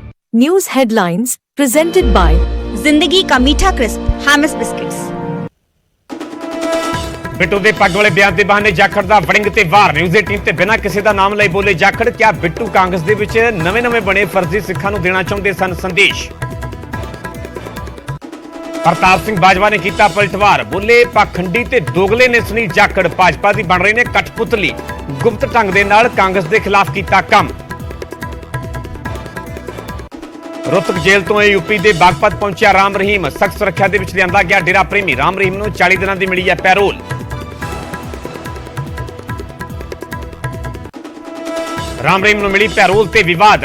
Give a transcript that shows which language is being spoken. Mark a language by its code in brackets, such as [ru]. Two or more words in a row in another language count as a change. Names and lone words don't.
[en] News headlines presented by [hi] जिंदगी का मीठा क्रिस्प हैमिस बिस्किट्स। [pa] ਬਿੱਟੂ ਦੇ ਪੱਗ ਵਾਲੇ ਬਿਆਨ ਦੇ ਬਹਾਨੇ ਜਾਖੜ ਦਾ ਵੜਿੰਗ ਤੇ ਵਾਰ। ਨਿਊਜ਼ 18 ਤੇ ਬਿਨਾਂ ਕਿਸੇ ਦਾ ਨਾਮ ਲਈ ਬੋਲੇ ਜਾਖੜ। ਕਿਹਾ ਬਿੱਟੂ ਕਾਂਗਰਸ ਦੇ ਵਿੱਚ ਨਵੇਂ ਬਣੇ ਫਰਜ਼ੀ ਸਿੱਖਾਂ ਨੂੰ ਦੇਣਾ ਚਾਹੁੰਦੇ ਸਨ ਸੰਦੇਸ਼। ਪ੍ਰਤਾਪ ਸਿੰਘ ਬਾਜਵਾ ਨੇ ਕੀਤਾ ਪਲਟਵਾਰ। ਬੋਲੇ ਪਾਖੰਡੀ ਤੇ ਦੋਗਲੇ ਨੇ ਸੁਨੀਲ ਜਾਖੜ ਭਾਜਪਾ ਦੀ ਬਣ ਰਹੇ ਨੇ ਕਠਪੁਤਲੀ। ਗੁਪਤ ਢੰਗ ਦੇ ਨਾਲ ਕਾਂਗਰਸ ਦੇ ਖਿਲਾਫ ਕੀਤਾ ਕੰਮ। [hi] रोहतक जेल तो यूपी के बागपत पहुंचा राम रहीम। सख्त सुरक्षा के विच लिया गया डेरा प्रेमी। राम रहीम को 40 दिनों की मिली है पैरोल। राम रहीम को मिली पैरोल ते विवाद।